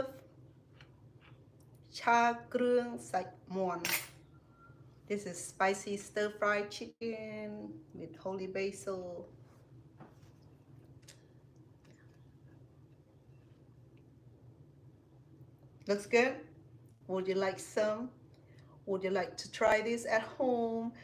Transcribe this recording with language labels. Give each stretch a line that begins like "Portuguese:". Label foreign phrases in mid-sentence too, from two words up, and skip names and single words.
English: ชาเครื่องសាច់មាន់ This is spicy stir-fried chicken with holy basil. Looks good. Would you like some? Would you like to try this at home?